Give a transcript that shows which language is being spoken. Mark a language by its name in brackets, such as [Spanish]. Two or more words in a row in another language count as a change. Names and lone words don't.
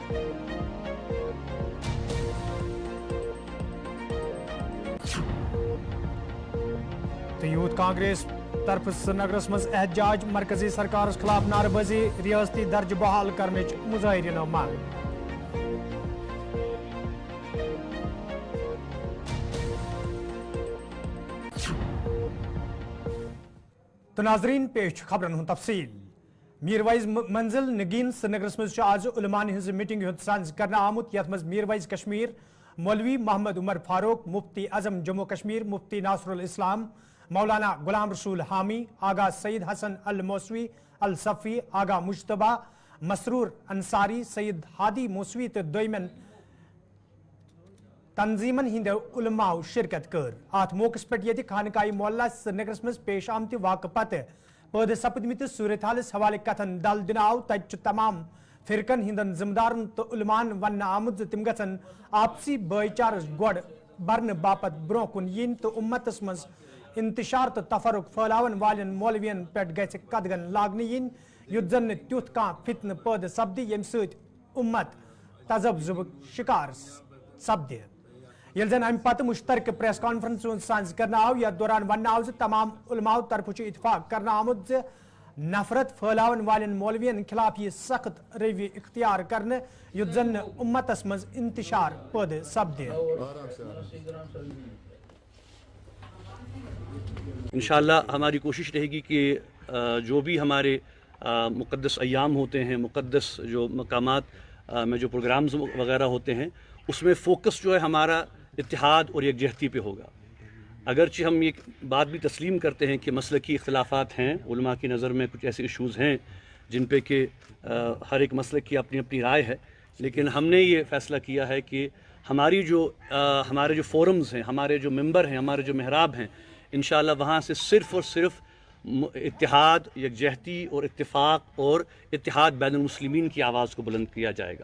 [Kashmiri] तो यूथ कांग्रेस तरफ श्रीनगर मज एहतजाज मरकजी सरकार खिलाफ नारेबाजी रियासती दर्ज बहाल करने मुजाहिरीन मांग। तो नाजरीन पेश खबरन हुंद तफसील मीरवाइज मंजिल नगीन श्रीनगर मज आज उलमान हिंज मीटिंग हुंद सांझ करना आमुत यथ मज मीरवाइज कश्मीर मौलवी मोहम्मद उमर फारूक मुफ्ती आजम जम्मू कश्मीर मुफ्ती नासरुल इस्लाम मौलाना गुलाम रसूल हामी आगा सईद हसन अल मौसवी अल सफ़ी आगा मुश्तबा मसरूर अंसारी सईद हादी मौसवी तो दमन तंजीमन हिंद उलमाओ शिरकत कर अत मौकस पे ये खानकाई मोहल्ला श्रीनगर मज पेश आमत वाक़ पत पैद सपदमित सूरत हालस हवाले कथन दल दिन आव तत तमाम फिरकन हिंदन जिम्मेदारन तो उलमान वन आमुद तिम गन आपसी भाईचार गोड़ बरन बापत ब्रो कुन yin तो उम्मतस मज इंतशार तो तफरुक फैलावन वालन मौलवियन पे गछ कदगन लागन yin युद्ध जन त्युथ का फितन पैद सपदी यम सत उम्मत तजब्जुब शिकार सपदे ये जन अम पत मुश्तरक [English] press conference [Kashmiri] सांझ करना आव यथ दौरान वन आव तमाम उलमाओ तरफ इतफाक करना आमुद नफरत फैलावन वालन मौलवियन खिलाफ ये सख्त रवि इख्तियार करने युद्ध जन उम्मतस मज इंतशार पैद सपदे। [Urdu] انشاءاللہ ہماری کوشش رہے گی کہ جو بھی ہمارے مقدس ایام ہوتے ہیں، مقدس جو مقامات میں جو پروگرامز وغیرہ ہوتے ہیں، اس میں فوکس جو ہے ہمارا اتحاد اور یکجہتی پہ ہوگا. اگرچہ ہم یہ بات بھی تسلیم کرتے ہیں کہ مسلکی اختلافات ہیں، علما کی نظر میں کچھ ایسے ایشوز ہیں جن پہ کہ ہر ایک مسلک کی اپنی اپنی رائے ہے، لیکن ہم نے یہ فیصلہ کیا ہے کہ ہمارے جو فورمز ہیں، ہمارے جو ممبر ہیں، ہمارے جو محراب ہیں، انشاءاللہ وہاں سے صرف اور صرف اتحاد، یکجہتی اور اتفاق اور اتحاد بین المسلمین کی آواز کو بلند کیا جائے گا.